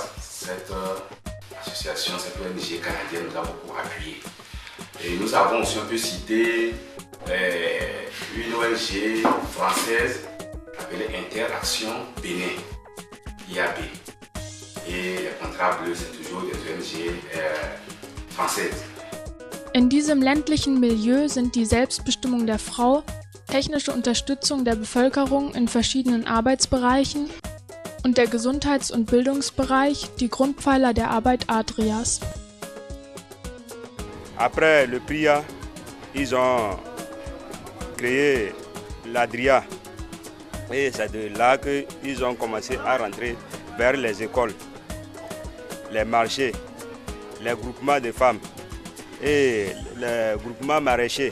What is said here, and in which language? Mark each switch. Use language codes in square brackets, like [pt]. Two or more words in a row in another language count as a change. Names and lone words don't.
[fr] Cette association, cette ONG canadienne nous a beaucoup appuyé. Et nous avons aussi un peu cité une ONG française appelée Interaction Bénin, IAB. Et les contrats bleus, c'est toujours des ONG françaises. [de] In diesem ländlichen Milieu sind die Selbstbestimmung der Frau, technische Unterstützung der Bevölkerung in verschiedenen Arbeitsbereichen und der Gesundheits- und Bildungsbereich die Grundpfeiler der Arbeit Adrias. [fr] Après le PRIA, ils ont créé l'Adria. Et c'est de là qu'ils ont commencé à rentrer vers les écoles, les marchés, les groupements de femmes et les groupements maraîchers.